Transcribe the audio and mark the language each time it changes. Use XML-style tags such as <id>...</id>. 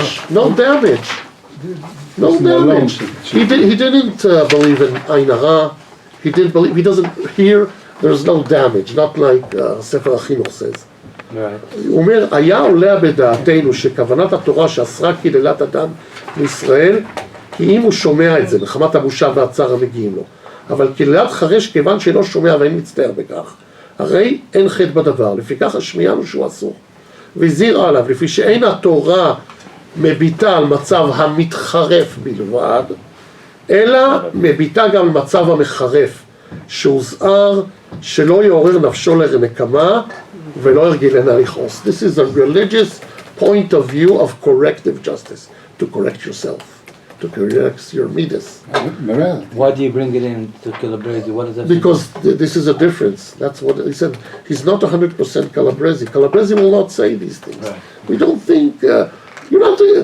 <en>No damage. No damage. He didn't believe in Ain Hara. He doesn't hear. There's no damage. Not like Sefer HaChinuch says.</en> <he>הוא אומר, היה עולה בדעתנו שכוונת התורה שאסרה קללת אדם מישראל, כי אם הוא שומע את זה, מחמת הבושה והצער המגיעים לו. אבל קללת חרש כיוון שאינו שומע ואין מצטער בכך, הרי אין חטא בדבר, לפיכך השמיעה לו שהוא אסור. והזהיר עליו, לפי שאין התורה מביטה על מצב המתחרף בלבד, אלא מביטה גם על מצב המחרף, שהוזהר שלא יעורר נפשו לנקמה ולא ירגילנה לכעוס.</he> <en>This is a religious point of view of corrective justice, to correct yourself, to correct your midas. Why do you bring it in to Calabresi? What is that? Because this is a difference. That's what he said. He's not 100% Calabresi. Calabresi will not say these things. Right. We don't think you're not.</en>